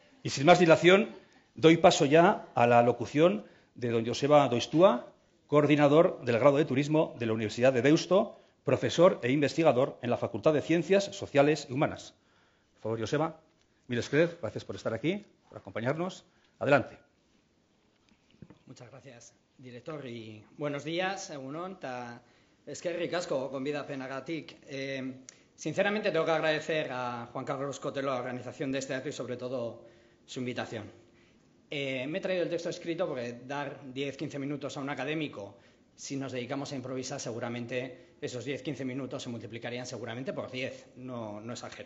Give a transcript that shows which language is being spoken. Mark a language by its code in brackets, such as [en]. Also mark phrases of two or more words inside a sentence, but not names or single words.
[es] Y sin más dilación, doy paso ya a la locución de don Joseba Doistua, coordinador del grado de Turismo de la Universidad de Deusto, profesor e investigador en la Facultad de Ciencias Sociales y Humanas. Por favor, Joseba, mil escrez, gracias por estar aquí, por acompañarnos. Adelante. Muchas gracias, director, y buenos días, [eu] egunon, ta eskerrik asko gonbidapenagatik. [es] Sinceramente tengo que agradecer a Juan Carlos Cotelo la organización de este acto y sobre todo su invitación. Me he traído el texto escrito porque dar 10-15 minutos a un académico, si nos dedicamos a improvisar, seguramente esos 10-15 minutos se multiplicarían seguramente por 10, no exagero.